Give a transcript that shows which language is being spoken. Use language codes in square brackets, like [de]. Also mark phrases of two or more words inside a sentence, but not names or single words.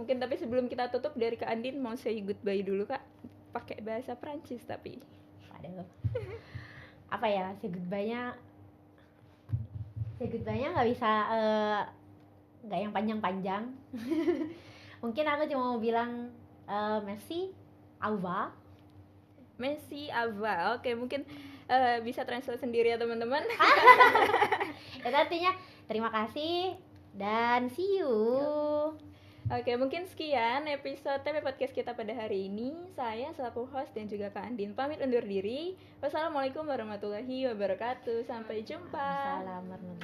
[id] Mungkin tapi sebelum kita tutup, dari Kak Andin mau [en] say goodbye [id] dulu Kak, pakai bahasa Prancis tapi. Waduh. Apa ya, [en] say goodbye- [id] nya nggak bisa nggak yang panjang-panjang. Mungkin aku cuma mau bilang [fr] merci, au revoir. Merci, au revoir. [id] Oke, mungkin bisa translate sendiri ya teman-teman. Itu artinya terima kasih dan [en] see you. [id] Oke, mungkin sekian episode TP Podcast kita pada hari ini. Saya selaku host dan juga Kak Andin pamit undur diri. [ar] والسلام عليكم ورحمة الله وبركاته. [id] Sampai jumpa. Salam